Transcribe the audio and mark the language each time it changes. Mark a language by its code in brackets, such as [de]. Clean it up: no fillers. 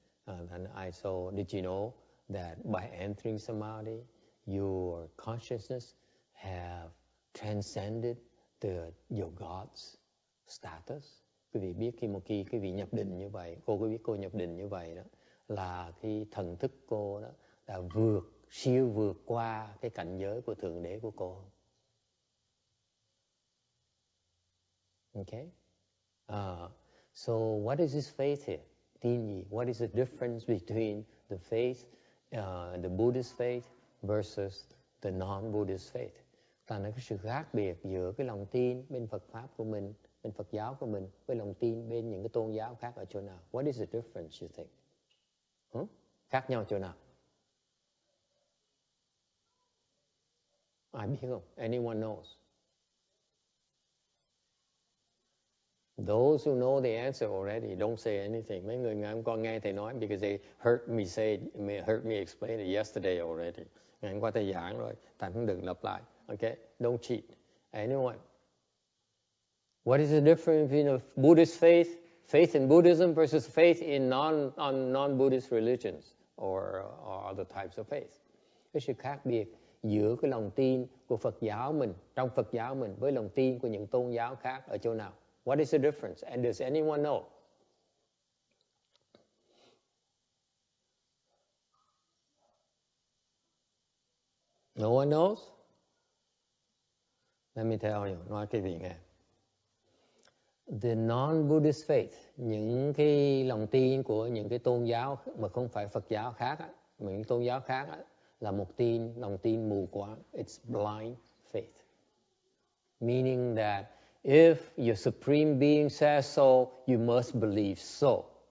[en] And I saw, did you know that by entering samadhi, your consciousness have transcended your God's status? [vi] Quý vị biết khi quý vị nhập định như vậy, cô có biết cô nhập định như vậy đó, là khi thần thức cô đó đã siêu vượt qua cái cảnh giới của Thượng Đế của cô. [en] Okay? So what is this faith here? [vi] Tin gì? [en] What is the difference between the faith, the Buddhist faith versus the non-Buddhist faith? [vi] Là nó có sự khác biệt giữa cái lòng tin bên Phật Pháp của mình, bên Phật giáo của mình, với lòng tin bên những cái tôn giáo khác ở chỗ nào? [en] What is the difference, you think? [vi] Khác nhau chỗ nào? Ai biết không? [en] Anyone knows? Those who know the answer already, don't say anything. [vi] Mấy người ngày hôm qua nghe thầy nói, [en] because they heard me explain it yesterday already. [vi] Ngày hôm qua thầy giảng rồi, thành không đừng lặp lại. [en] Okay? Don't cheat. Anyone? What is the difference between a Buddhist faith in Buddhism versus faith in non-Buddhist religions or other types of faith? [vi] Cái sự khác biệt giữa cái lòng tin của Phật giáo mình, trong Phật giáo mình, với lòng tin của những tôn giáo khác ở chỗ nào? [en] What is the difference? And does anyone know? No one knows? Let me tell you, [vi] nói cái gì nghe. The non-Buddhist faith, những cái lòng tin của những cái tôn giáo mà không phải Phật giáo khác, những tôn giáo khác là một lòng tin mù quáng. [en] It's blind faith. Meaning that if your supreme being says so, you must believe so.